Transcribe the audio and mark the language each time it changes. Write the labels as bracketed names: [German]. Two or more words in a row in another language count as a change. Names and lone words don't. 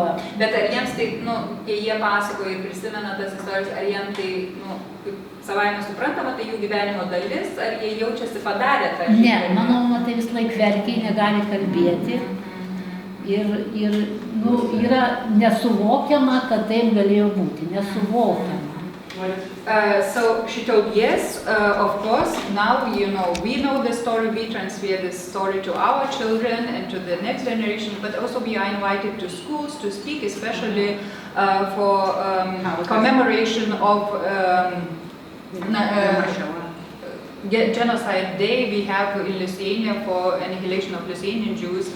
[Lithuanian] Bet ar jiems tai, kai jie pasakoja ir prisimena tas istorijas, ar jiems tai, savaime suprantama, tai jų gyvenimo dalis, ar jie jaučiasi padarę tą žygį? Ne, mano mama tai vis laik verkia, negali kalbėti. Ir yra nesuvokiama, kad taip galėjo būti, nesuvokiama. [English] So she told, yes, of course, now we know the story, we transfer this story to our children and to the next generation, but also we are invited to schools to speak, especially for commemoration of Genocide Day we have in Lithuania for annihilation of Lithuanian Jews.